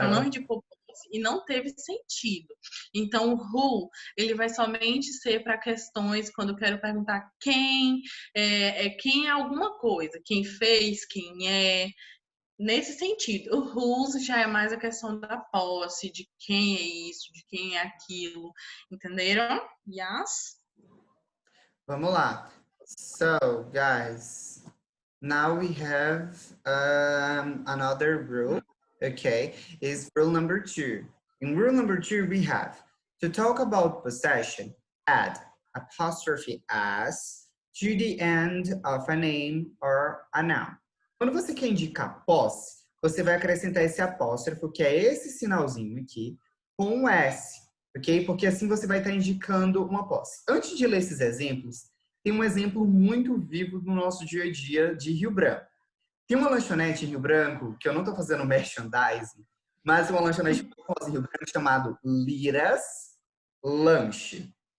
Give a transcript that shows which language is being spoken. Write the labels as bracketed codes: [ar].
[pt] Pronome de posse e não teve sentido. Então, o who, ele vai somente ser para questões quando eu quero perguntar quem, quem é alguma coisa, quem fez, quem é. Nesse sentido, o whose já é mais a questão da posse, de quem é isso, de quem é aquilo, entenderam? [en] Yes? [pt] Vamos lá. [en] So, guys, now we have another rule, okay, is rule number 2. In rule number 2, we have to talk about possession, add apostrophe s to the end of a name or a noun. [pt] Quando você quer indicar posse, você vai acrescentar esse apóstrofo, que é esse sinalzinho aqui, com um S, ok? Porque assim você vai estar indicando uma posse. Antes de ler esses exemplos, tem um exemplo muito vivo do nosso dia a dia de Rio Branco. Tem uma lanchonete em Rio Branco, que eu não estou fazendo merchandising, mas uma lanchonete famosa em Rio Branco chamado Liras Lanche.